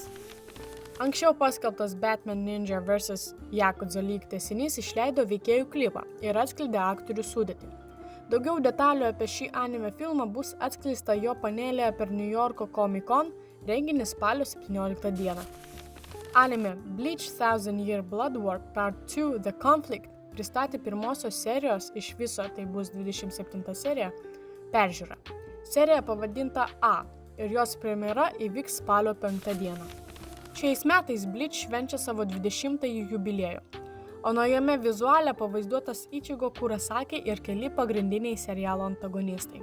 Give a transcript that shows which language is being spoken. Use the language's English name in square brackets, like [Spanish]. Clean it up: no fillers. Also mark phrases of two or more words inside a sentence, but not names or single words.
[Lithuanian] Anksčiau paskelbtas Batman Ninja vs. Yakuza League tęsinys išleido veikėjų klipą ir atskleidė aktorių sudėtį. Daugiau detalių apie šį anime filmą bus atskleista jo panelėje per New Yorko Comic Con renginį spalio 17 dieną. Anime Bleach Thousand Year Blood War Part 2 The Conflict pristatė pirmosios serijos, iš viso tai bus 27 serija, peržiūrą. Serija pavadinta A ir jos premjera įvyks spalio 5 dieną. Šiais metais Bleach švenčia savo 20-ąjį jubiliejų, o naujame vizuale pavaizduotas Ichigo Kurosaki ir keli pagrindiniai serialo antagonistai.